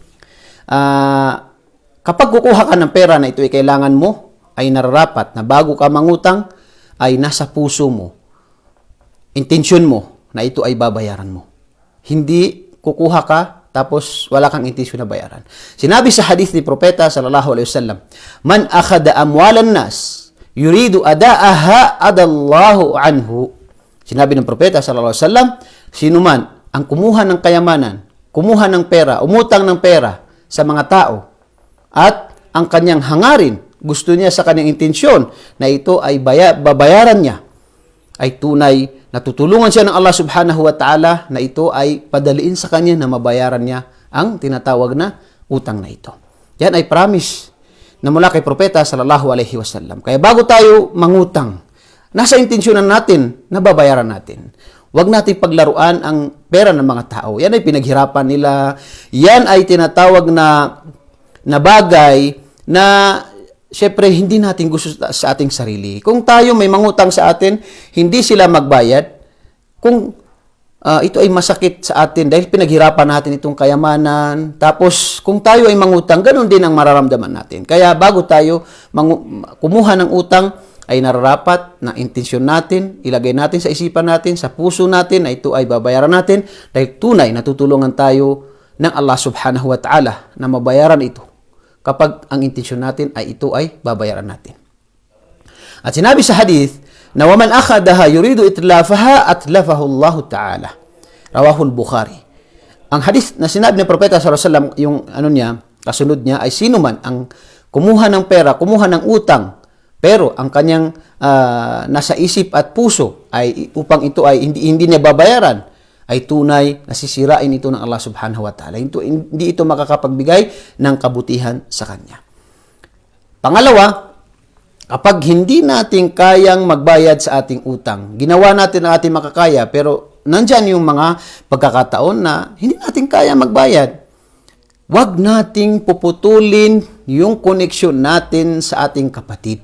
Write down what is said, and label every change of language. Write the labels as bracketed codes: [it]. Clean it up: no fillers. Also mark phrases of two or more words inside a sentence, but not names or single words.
[tl] Kapag kukuha ka ng pera na ito ay kailangan mo, ay nararapat na bago ka mangutang, ay nasa puso mo, intensyon mo na ito ay babayaran mo. Hindi kukuha ka, tapos wala kang intensyon na bayaran. Sinabi sa hadith ni Propeta [ar] صلى الله عليه وسلم, "من أخذ أموال الناس يريد أداءها أدى الله عنه." [tl] Sinabi ng Propeta [ar] صلى الله عليه وسلم, [tl] sino man ang kumuha ng kayamanan, kumuha ng pera, umutang ng pera sa mga tao, at ang kanyang hangarin, gusto niya sa kanyang intensyon na ito ay babayaran niya, ay tunay na tutulungan siya ng Allah [ar] سبحانه وتعالى [tl] na ito ay padaliin sa kanya na mabayaran niya ang tinatawag na utang na ito. Yan ay promise na mula kay Propeta [ar] صلى الله عليه وسلم. [tl] Kaya bago tayo mangutang, nasa intensyonan natin na babayaran natin. Huwag natin paglaruan ang pera ng mga tao. Yan ay pinaghirapan nila. Yan ay tinatawag na bagay na syempre hindi natin gusto sa ating sarili. Kung tayo may mangutang sa atin, hindi sila magbayad, kung ito ay masakit sa atin dahil pinaghirapan natin itong kayamanan, tapos kung tayo ay mangutang, ganun din ang mararamdaman natin. Kaya bago tayo kumuha ng utang, ay nararapat na intensyon natin, ilagay natin sa isipan natin, sa puso natin, na ito ay babayaran natin dahil tunay na tutulungan tayo ng Allah [ar] سبحانه وتعالى [tl] na mabayaran ito kapag ang intensyon natin ay ito ay babayaran natin. At sinabi sa hadith na [ar] ومن أخذها يريد إتلافها أتلفه الله تعالى. رواه البخاري. [tl] Ang hadith na sinabi ng Propeta [ar] صلى الله عليه وسلم, [tl] yung kasunod niya ay sino man ang kumuha ng pera, kumuha ng utang, pero ang kanyang nasa isip at puso ay upang ito ay hindi niya babayaran, ay tunay na sisirain ito ng Allah [ar] سبحانه وتعالى. [tl] Hindi ito makakapagbigay ng kabutihan sa kanya. Pangalawa, kapag hindi natin kayang magbayad sa ating utang, ginawa natin ang ating makakaya, pero nandyan yung mga pagkakataon na hindi natin kaya magbayad, huwag nating puputulin yung koneksyon natin sa ating kapatid.